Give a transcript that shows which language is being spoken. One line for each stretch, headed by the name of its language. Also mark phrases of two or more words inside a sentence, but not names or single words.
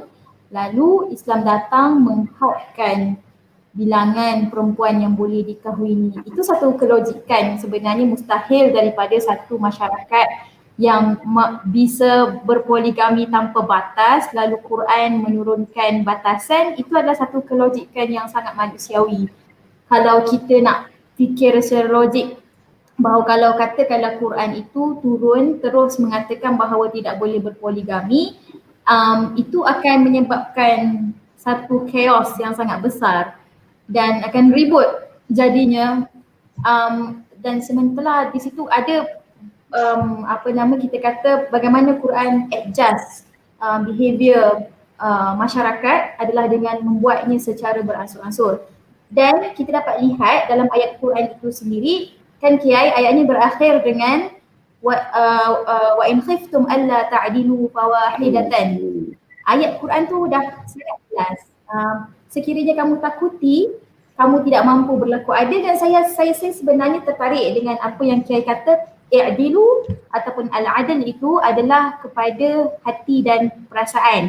Malay: Lalu Islam datang menghadkan bilangan perempuan yang boleh dikahwini. Itu satu kelojikan sebenarnya mustahil daripada satu masyarakat yang bisa berpoligami tanpa batas, lalu Quran menurunkan batasan. Itu adalah satu kelojikan yang sangat manusiawi. Kalau kita nak fikir secara logik, bahawa kalau katakanlah Quran itu turun terus mengatakan bahawa tidak boleh berpoligami, itu akan menyebabkan satu chaos yang sangat besar dan akan ribut jadinya, dan sementara di situ ada kita kata bagaimana Quran
English: adjust behavior
Malay: masyarakat adalah dengan membuatnya secara beransur-ansur. Dan kita dapat lihat dalam ayat Quran itu sendiri kan Kiai, ayatnya berakhir dengan
Arabic: وإن خفتم ألا تعدلوا فواحدة.
Malay: Ayat Quran tu dah sangat jelas. Sekiranya kamu takuti kamu tidak mampu berlaku adil, dan saya sebenarnya tertarik dengan apa yang Kiai kata, i'dilu ataupun al-adl itu adalah kepada hati dan perasaan.